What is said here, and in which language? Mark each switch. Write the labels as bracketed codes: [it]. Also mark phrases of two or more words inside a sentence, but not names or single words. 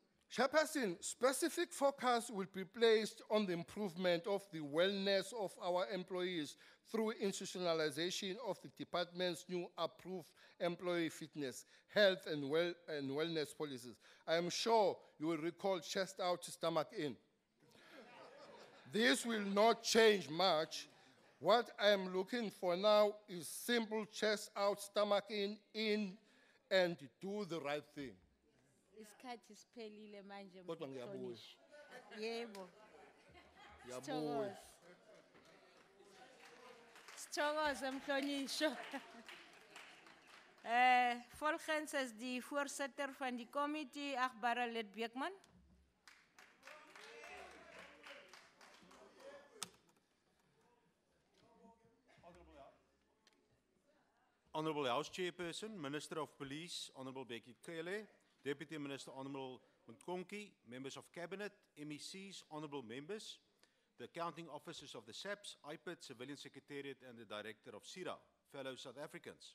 [en] Chairperson, specific focus will be placed on the improvement of the wellness of our employees through institutionalization of the department's new approved employee fitness, health and wellness policies. I am sure you will recall chest out, stomach in. This will not change much. What I am looking for now is simple chest out, stomach in, and do the right thing. [zu] Isikhathi siphelile manje Kodwa ngiyabuya. Mhlonishwa. Yebo. Ngiyabuya. Sithokoze Mhlonishwa. [af] Volgens is die voorsitter van die committee, achtbare lid Beekman. [en] Honorable House Chairperson, Minister of Police, Honorable Becky Cele, Deputy Minister Honorable Mkonki, members of Cabinet, MECs, honorable members, the accounting officers of the SAPS, IPID, Civilian Secretariat, and the Director of CIRA, fellow South Africans.